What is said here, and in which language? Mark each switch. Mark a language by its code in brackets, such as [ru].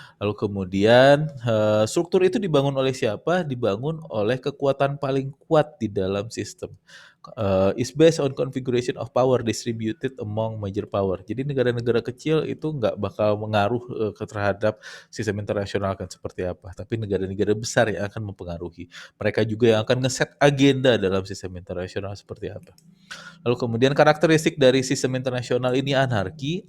[id] Lalu kemudian struktur itu dibangun oleh siapa? Dibangun oleh kekuatan paling kuat di dalam sistem. [en] Is based on configuration of power distributed among major power. [id] Jadi negara-negara kecil itu nggak bakal mengaruh terhadap sistem internasional kan seperti apa. Tapi negara-negara besar yang akan mempengaruhi. Mereka juga yang akan ngeset agenda dalam sistem internasional seperti apa. Lalu kemudian karakteristik dari sistem internasional ini anarki.